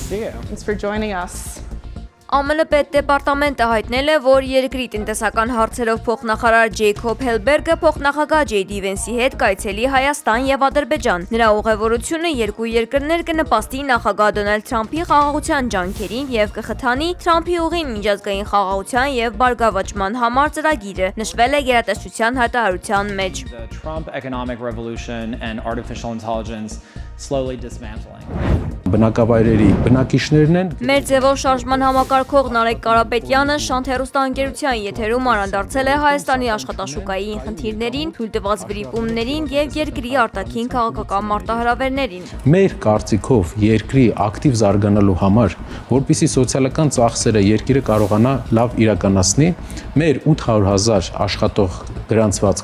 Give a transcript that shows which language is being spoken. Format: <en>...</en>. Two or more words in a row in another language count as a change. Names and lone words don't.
<en>Thanks for joining us.</en> <hy>ԱՄՆ պետդեպարտամենտը հայտնել է, որ երկրի տնտեսական հարցերով փոխնախարար Ջեյքոբ Հելբերգը փոխնախագահ Ջեյ Վենսի հետ կայցելի Հայաստան եւ Ադրբեջան։ Նրա ուղևորությունը երկու երկրներ կնպաստի նախագահ Դոնալդ Թրամփի խաղաղության ջանքերին եւ կխթանի Թրամփի ուղին միջազգային խաղաղության եւ բարգավաճման համար ծրագիրը, նշվել է գերատեսչության հայտարարության մեջ։</hy> <en>The Trump economic revolution and artificial intelligence slowly dismantling.</en> <hy>Բնակավայրերի բնակիչներն են։ Մեր ձևով շարժման համակարգող Նարեկ Կարապետյանը Շանթ հեռուստաընկերության եթերում անդրադարձել է Հայաստանի աշխատաշուկայի խնդիրներին, թույլ տված վրիպումներին եւ երկրի արտաքին քաղաքական մարտահրավերներին։ Մեր կարծիքով երկրի ակտիվ զարգանալու համար, որպեսզի սոցիալական ծախսերը երկիրը կարողանա լավ իրականացնի, մեր 800,000 աշխատող գրանցված</hy>